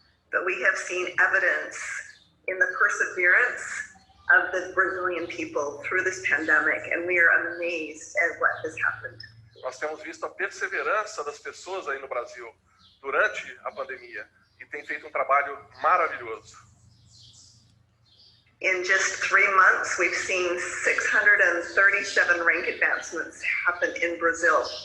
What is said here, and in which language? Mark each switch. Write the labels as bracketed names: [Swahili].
[English] But we have seen evidence in the perseverance of the Brazilian people through this pandemic, and we are amazed at what has happened. [Portuguese] Nós temos visto a perseverança das pessoas aí no Brasil durante a pandemia e tem feito um trabalho maravilhoso. [English] In just 3 months, we've seen 637 rank advancements happen in Brazil.